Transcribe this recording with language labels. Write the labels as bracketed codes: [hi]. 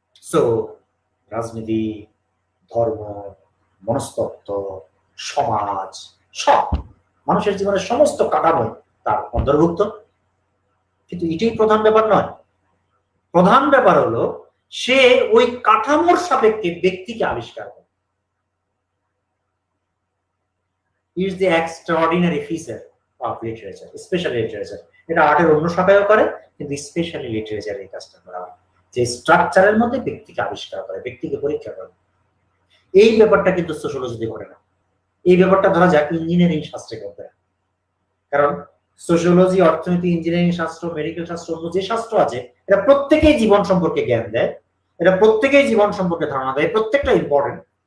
[bn] So রাজনীতি, ধর্ম, মনস্তত্ত্ব, সমাজ, সব মানুষের জীবনের সমস্ত কাঠামো তার অন্তর্ভুক্ত। কিন্তু এটাই প্রধান ব্যাপার নয়। প্রধান ব্যাপার হলো সে ওই কাঠামোর সাপেক্ষে ব্যক্তিকে আবিষ্কার করে। [en] is the extraordinary feature of literature, especially literature. [bn] এটা আর্টের অন্য শাখায়ও করে কিন্তু [en] specially literature [bn] এই কাজটা করা হয়, যে স্ট্রাকচারের মধ্যে ব্যক্তিকে আবিষ্কার করে, ব্যক্তিকে পরীক্ষা করে। এই ব্যাপারটা কিন্তু সোশিওলজিতে ঘটে না। এই ব্যাপারটা ধরা যাক ইঞ্জিনিয়ারিং শাস্ত্রে করতে হয়, কারণ সোশিওলজি, অর্থনীতি, ইঞ্জিনিয়ারিং শাস্ত্র, মেডিকেল শাস্ত্র, অন্য যে শাস্ত্র আছে এটা প্রত্যেকেই জীবন সম্পর্কে জ্ঞান দেয়, এটা প্রত্যেকেই জীবন সম্পর্কে ধারণা দেয়, প্রত্যেকটা ইম্পর্টেন্ট।